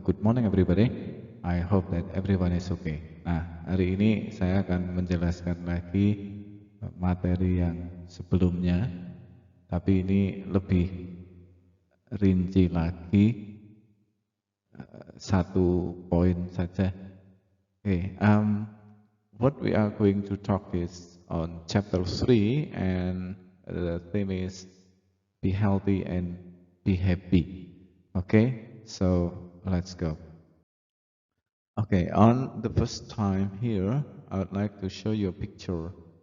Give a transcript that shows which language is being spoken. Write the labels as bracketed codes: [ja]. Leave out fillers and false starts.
[en] Good morning everybody. I hope that everyone is okay. [id] Nah, hari ini saya akan menjelaskan lagi materi yang sebelumnya, tapi ini lebih rinci lagi, satu poin saja. [en] Okay, what we are going to talk is on chapter 3, and the theme is be healthy and be happy. Okay, so let's go. Okay, on the first time here, I would like to show you a picture.